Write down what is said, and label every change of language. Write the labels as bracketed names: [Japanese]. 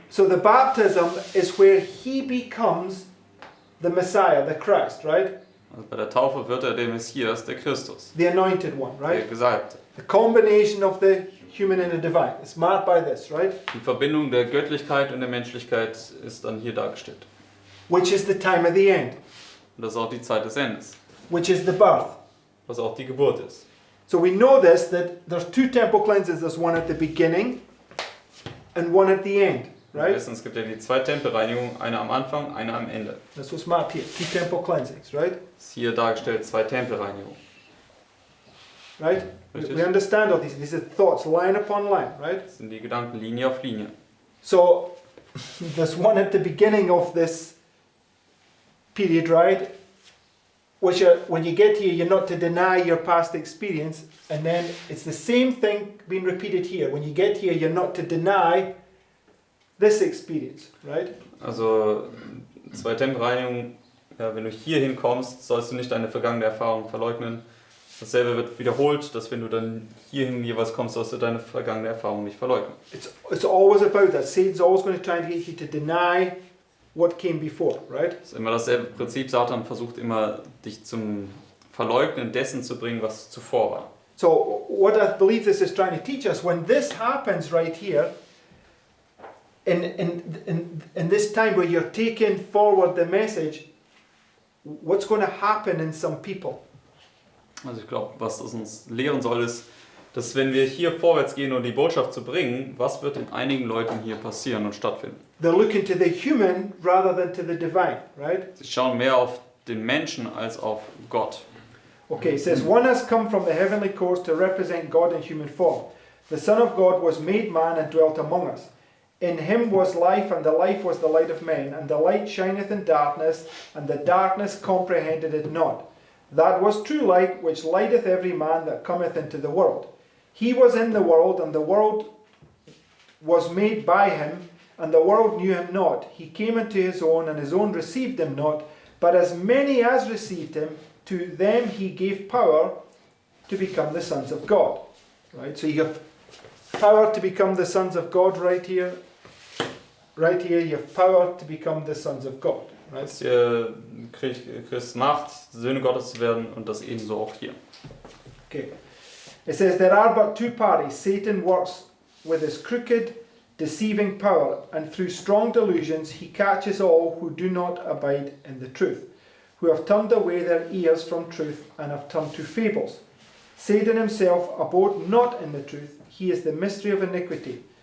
[English] So the baptism is where he becomes the Messiah, the Christ, right? [German] Also bei der Taufe wird er der Messias, der Christus, [English] The anointed one, [German] der [English] right? [German] Gesalbte. [English] The combination of the human and the divine. It's marked by this, right? [German] Die Verbindung der Göttlichkeit und der Menschlichkeit ist dann hier dargestellt. [English] Which is the time of the end, [German] Und das ist auch die Zeit des Endes, [English] which is the birth. [German] was auch die Geburt ist. [English] So we know this, that there's two temple cleanses. There's one at the beginning and one at the end, [German] Wir [English] right? [German] wissen, es gibt ja die zwei Tempelreinigungen, eine am Anfang, eine am Ende. [English] That's what's marked here. Two temple cleansings, right? [German] Ist hier dargestellt zwei Tempelreinigungen. [English] Right? [German] Richtig. [English] We understand all these. These are thoughts, line upon line, right? [German] Das sind die Gedanken Linie auf Linie. [English] So there's one at the beginning of this period, right? Which when you get here, you're not to deny your past experience, and then it's the same thing being repeated here. When you get here, you're not to deny this experience, right? [German] Also zwei Tempelreinigungen, ja, wenn du hier hinkommst, sollst du nicht deine vergangene Erfahrung verleugnen. Dasselbe wird wiederholt, dass wenn du dann hierhin jeweils kommst, sollst du deine vergangene Erfahrung nicht verleugnen. [English] It's always about that. Satan's always going to try and get you to deny what came before, right? [German] Das ist immer dasselbe Prinzip. Satan versucht immer, dich zum Verleugnen dessen zu bringen, was zuvor war. [English] So what I believe this is trying to teach us, when this happens right here, in this time where you're taking forward the message, what's going to happen in some people? [German] Also ich glaube, was das uns lehren soll, ist, dass wenn wir hier vorwärts gehen und die Botschaft zu bringen, was wird in einigen Leuten hier passieren und stattfinden? [English] They're looking to the human rather than to the divine, right? [German] Sie schauen mehr auf den Menschen als auf Gott. [English] Okay, it says, one has come from the heavenly course to represent God in human form. The Son of God was made man and dwelt among us. In him was life, and the life was the light of men, and the light shineth in darkness, and the darkness comprehended it not. That was true light, which lighteth every man that cometh into the world. He was in the world, and the world was made by him, and the world knew him not. He came into his own, and his own received him not. But as many as received him, to them he gave power to become the sons of God. Right? So you have power to become the sons of God right here. Right here you have power to become the sons of God. Right? [German] Dass ihr Christ Macht, Söhne Gottes zu werden und das ebenso auch hier. [English] Okay. It says, there are but two parties. Satan works with his crooked, deceiving power, and through strong delusions he catches all who do not abide in the truth, who have turned away their ears from truth and have turned to fables. Satan himself abode not in the truth. He is the mystery of iniquity.